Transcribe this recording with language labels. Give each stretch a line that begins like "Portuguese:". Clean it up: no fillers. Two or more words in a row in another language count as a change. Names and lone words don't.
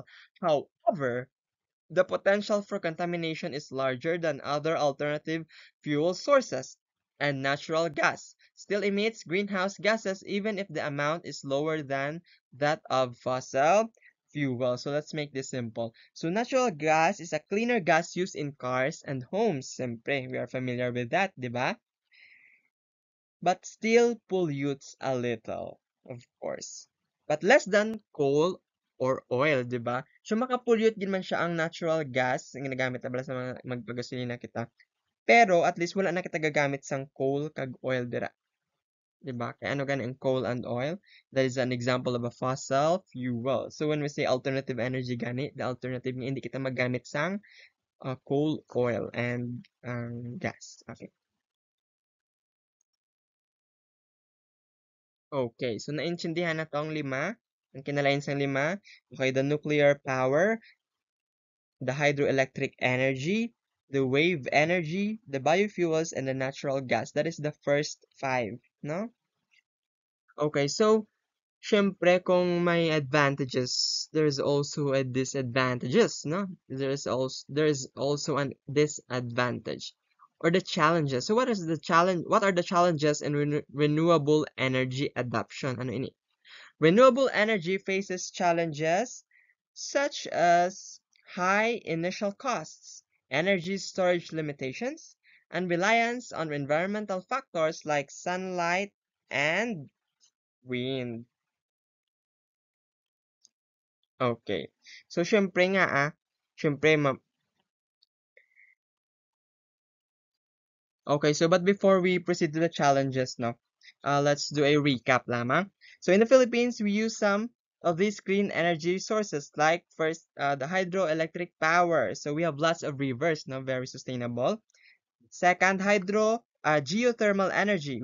English: However, the potential for contamination is larger than other alternative fuel sources, and natural gas still emits greenhouse gases even if the amount is lower than that of fossil fuel. So let's make this simple. So natural gas is a cleaner gas used in cars and homes. Siyempre, we are familiar with that,
Filipino: di ba?
English: But still pollutes a little, of course. But less than coal or oil,
Filipino: di ba?
Hiligaynon: So makapollute din man siya ang
English: natural gas
Hiligaynon: ang ginagamit na bala sa mga magpagasolina kita. Pero at least wala na kita gagamit sang coal kag oil dira.
Filipino: Di ba?
Hiligaynon: Kaya ano gani ang
English: coal and oil? That is an example of a fossil fuel. So when we say alternative energy gani, the alternative
Hiligaynon: nga hindi kita magamit sang
English: coal, oil, and gas. Okay.
Hiligaynon: Okay, so naintindihan na tong lima. Ang kinalain sang lima.
English: Okay, the nuclear power, the hydroelectric energy, the wave energy, the biofuels, and the natural gas. That is the first five, no? Okay, so Syempre,
Hiligaynon: kung may
English: advantages, there's also a disadvantages, no? There's also an disadvantage or the challenges. So what is the challenge? What are the challenges in renewable energy adoption?
Hiligaynon: Ano ini?
English: Renewable energy faces challenges such as high initial costs, energy storage limitations, and reliance on environmental factors like sunlight and wind. Okay. So,
Hiligaynon: syempre nga syempre
English: okay, so but before we proceed to the challenges, no, let's do a recap lamang. So in the Philippines, we use some of these clean energy sources, like first, the hydroelectric power. So we have lots of rivers, no, very sustainable. Second, geothermal energy.